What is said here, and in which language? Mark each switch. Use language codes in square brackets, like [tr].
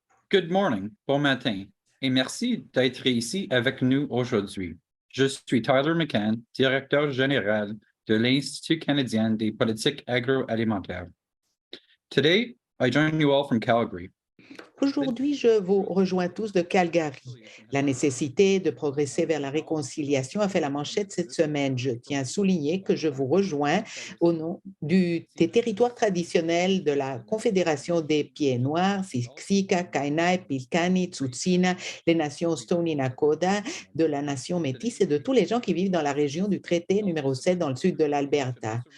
[en] Good morning, [fr] bon matin, et merci d'être ici avec nous aujourd'hui. Je suis Tyler McCann, directeur général de l'Institut canadien des politiques agroalimentaires. [en] Today, I join you all from Calgary. [fr] Aujourd'hui, je vous rejoins tous de Calgary. La nécessité de progresser vers la réconciliation a fait la manchette cette semaine. Je tiens à souligner que je vous rejoins au nom des territoires traditionnels de la Confédération des Pieds Noirs, Siksika, Kainai, Pilkani, Tsutsina, les nations Stoney Nakoda, de la nation métisse et de tous les gens qui vivent dans la région du traité numéro 7 dans le sud de l'Alberta.